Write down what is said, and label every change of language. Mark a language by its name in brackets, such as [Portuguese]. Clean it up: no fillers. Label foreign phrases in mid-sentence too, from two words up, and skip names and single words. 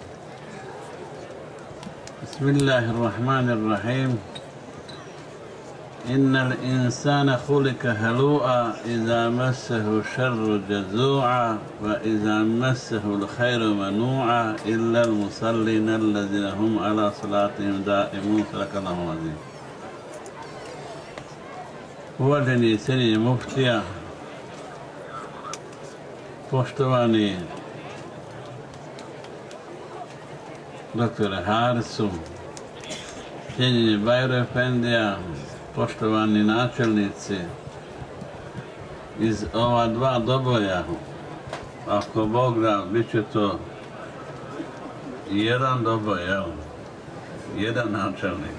[Arabic] بسم الله الرحمن الرحيم إن الإنسان خلق هلوعا إذا مسه الشر جزوعا وإذا مسه الخير منوعا إلا المصلين الذين هم على صلاتهم دائمون. صدق الله العظيم. [Bosnian] Uvaženi cijenjeni muftija, poštovani doktore Harisu, cijenjeni Bajro Efendija, poštovani načelnici iz ova dva doboja, ako Bog da, bit će to jedan doboj, jedan načelnik.